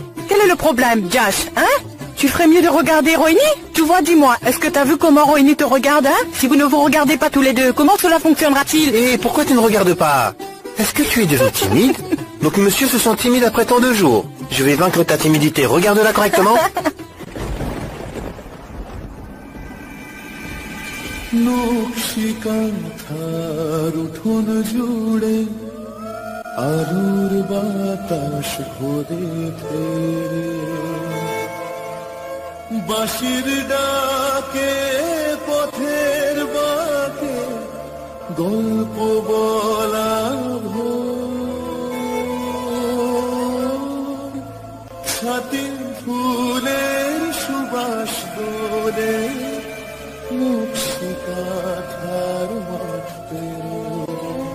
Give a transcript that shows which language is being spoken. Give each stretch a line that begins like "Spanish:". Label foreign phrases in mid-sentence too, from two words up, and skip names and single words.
French: Quel est le problème, Jash, hein? Tu ferais mieux de regarder Rohini? Tu vois, dis-moi, est-ce que t'as vu comment Rohini te regarde, hein? Si vous ne vous regardez pas tous les deux, comment cela fonctionnera-t-il? Et pourquoi tu ne regardes pas? Est-ce que tu es devenu timide? Donc monsieur se sent timide après tant de jours. Je vais vaincre ta timidité. Regarde-la correctement.
Bangla: নকশিকাঁথার উঠোন জুড়ে আলোর বাতাস ঘোরে ফেরে বাঁশির ডাকে পথের বাঁকে গল্প বলা ভোর ছাতিম ফুলের সুবাস দোলে নকশিকাঁথার মাঠ পেরো